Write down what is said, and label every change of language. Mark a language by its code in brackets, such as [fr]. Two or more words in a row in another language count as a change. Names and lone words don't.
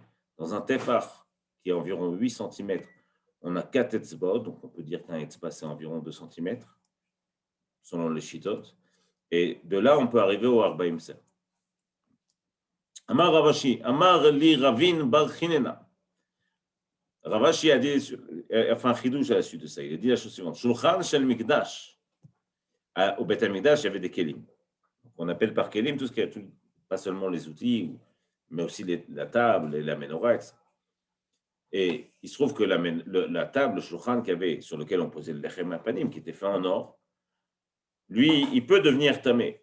[fr] Dans un tefar qui est environ 8 cm, on a 4 etzbaot, donc on peut dire qu'un etzba c'est environ 2 cm, selon les shitot. Et de là, on peut arriver au [he] Arbaïm Ser. Amar Ravashi, Amar li [fr] Ravin bar Chinena. Ravashi a dit, enfin, Chidouche à la suite de ça, il a dit la chose suivante. [he] Shulchan shel Mikdash. [fr] Au [he] Beth Amikdash, [fr] il y avait des kelim. On appelle par kelim tout ce qui est, pas seulement les outils, mais aussi la table et la menorah, etc. Et il se trouve que la table, le shulchan sur lequel on posait le [he] lechem apanim, [fr] qui était fait en or, lui, il peut devenir tamé.